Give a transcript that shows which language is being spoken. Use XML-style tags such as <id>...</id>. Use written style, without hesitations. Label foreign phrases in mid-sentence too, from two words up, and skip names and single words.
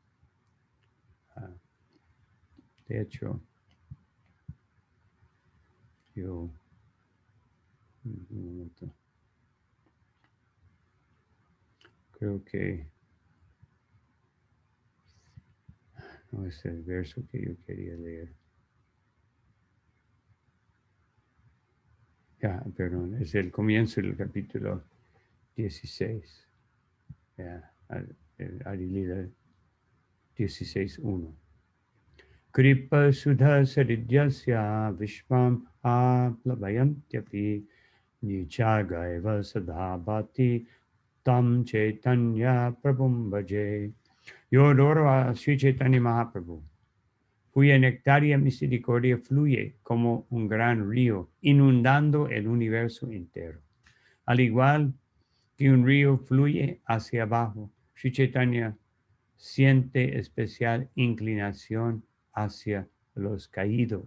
<es>De hecho, yo, un momento, creo que no es el verso que yo quería leer. Perdón, es el comienzo del capítulo 16. Adilila 16.1.</es> <sa>Kripa sudha saridyasya vishvam aplabayantyapi nichagaiva sadhabhati tam chaitanya prabhum bhaje.</sa> <es>Yo adoro a Sri Chaitanya Mahaprabhu, cuya nectaria misericordia fluye como un gran río, inundando el universo entero. Al igual que un río fluye hacia abajo, Sri Chaitanya siente especial inclinación hacia los caídos.</es>